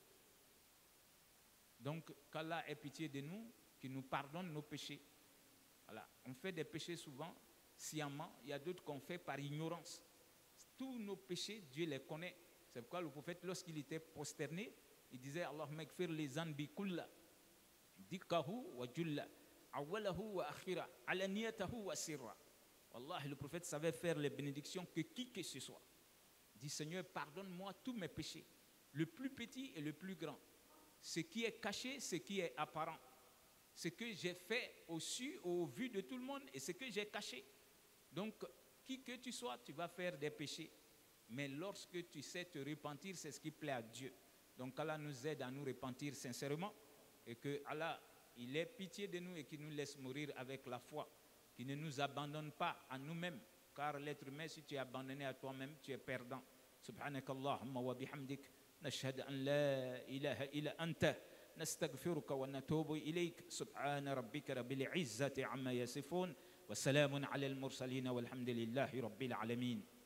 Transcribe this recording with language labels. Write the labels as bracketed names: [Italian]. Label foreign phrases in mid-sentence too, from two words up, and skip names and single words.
[French] Donc, qu'Allah ait pitié de nous, qu'il nous pardonne nos péchés. Voilà. On fait des péchés souvent, sciemment. Il y a d'autres qu'on fait par ignorance. Tous nos péchés, Dieu les connaît. C'est pourquoi le prophète, lorsqu'il était prosterné, il disait [Arabic] اللهم اغفر لي ذنبي كله دقه وجله وأوله وآخره وعلانيته وسره. [French] Wallah, le prophète savait faire les bénédictions que qui que ce soit. Il dit Seigneur, pardonne-moi tous mes péchés, le plus petit et le plus grand. Ce qui est caché, ce qui est apparent. Ce que j'ai fait au su, au vu de tout le monde et ce que j'ai caché. Donc, qui que tu sois, tu vas faire des péchés. Mais lorsque tu sais te repentir, c'est ce qui plaît à Dieu. Donc Allah nous aide à nous repentir sincèrement et que Allah, il ait pitié de nous et qu'il nous laisse mourir avec la foi, qu'il ne nous abandonne pas à nous-mêmes, car l'être humain, si tu es abandonné à toi-même, tu es perdant. [Arabic] سبحانك اللهم وبحمدك نشهد أن لا إله إلا أنت نستغفرك ونتوب إليك سبحان ربك رب العزة عما يصفون وسلام على المرسلين والحمد لله رب العالمين.